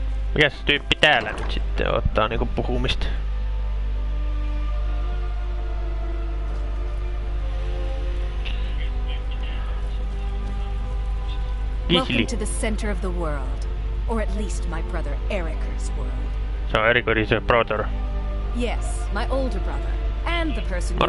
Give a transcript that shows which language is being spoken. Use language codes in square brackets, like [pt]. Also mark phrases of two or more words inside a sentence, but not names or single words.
[fi] Mikäs tyyppi täällä nyt sitten ottaa niinku puhumista? [en] Welcome to the center of the world. Or at least my brother Eric's world. [fi] Se on Eric's brother. [en] Yes, my older brother. And the person you